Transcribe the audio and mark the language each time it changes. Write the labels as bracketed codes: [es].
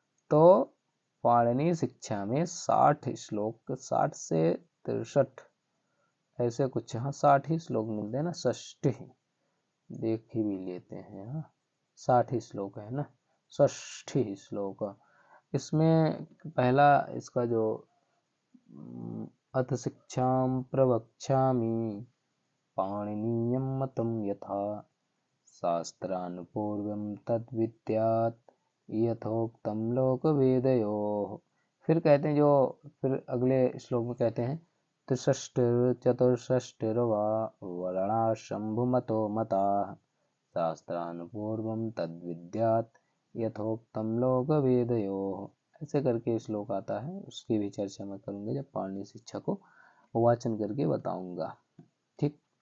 [hi] तो पाणिनि शिक्षा में 60 श्लोक, 60 से 63 ऐसे कुछ, हाँ 60 ही श्लोक मिलते हैं ना, 60 देख ही भी लेते हैं। हाँ 60 श्लोक है ना, 60 श्लोक। इसमें पहला इसका जो [sa] अथ शिक्षां प्रवक्ष्यामि पाणिनीयं मतं यथा शास्त्रान् पूर्वं तद्विद्यात् यथोक्तं लोकवेदयोः। [hi] फिर कहते हैं जो फिर अगले श्लोक में कहते हैं [sa] त्रिषष्टिर्चतुष्षष्टिर्वा वर्णाशम्भुमतो मताः शास्त्रान् पूर्वं तद्विद्यात् यथोक्तं लोकवेदयोः। [hi] ऐसे करके श्लोक आता है, उसकी भी चर्चा मैं करूँगा जब पाणिनि शिक्षा को वाचन करके बताऊंगा। ठीक।